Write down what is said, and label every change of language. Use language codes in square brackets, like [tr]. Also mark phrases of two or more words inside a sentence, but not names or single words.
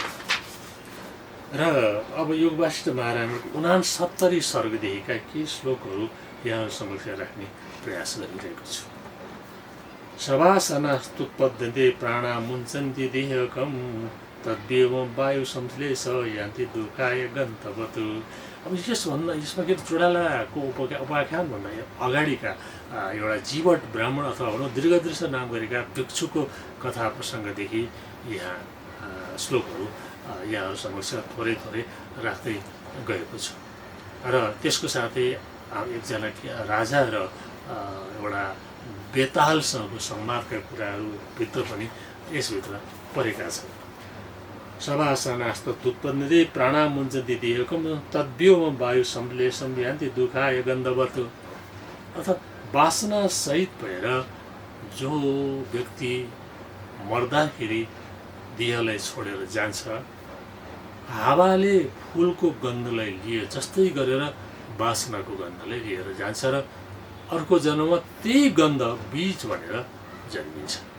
[ne] र अब योग वासिष्ठ महारामायणको 69 सर्गदेखिका केही श्लोकहरू यहाँहरू समक्ष राख्ने प्रयास गरिरहेको छु। [sa] शवासनास्तुत्पद्यन्ते प्राणा मुञ्चन्ति देहकम् तद्देवं वायु संश्लेष यान्ति दुःखाय गन्तवतु। [ne] अब यसमा के चुडालाको उपाख्यान भन्दा अगाडिका एउटा जीवट ब्राह्मण अथवा भनौँ दीर्घदृश्य नाम गरेका भिक्षुको कथा प्रसङ्गदेखि यहाँ श्लोकहरू यहाँहरू समक्ष थोरै थोरै राख्दै गएको छु। र त्यसको साथै एकजना राजा र एउटा बेतालसँगको संवादका कुराहरू भित्र पनि यसभित्र परेका छन्। [sa] शवासनास्तुत्पद्यन्ते प्राणा मुञ्चन्ति देहकम् तद्व्योमं वायु संश्लेषं यान्ति दुःखाय गन्धवतु। [ne] अर्थात् वासना सहित भएर जो व्यक्ति मर्दाखेरि देहलाई छोडेर जान्छ, हावाले फुलको गन्धलाई लिए जस्तै गरेर वासनाको गन्धलाई लिएर जान्छ र अर्को जन्ममा त्यही गन्ध बीज भनेर जन्मिन्छ।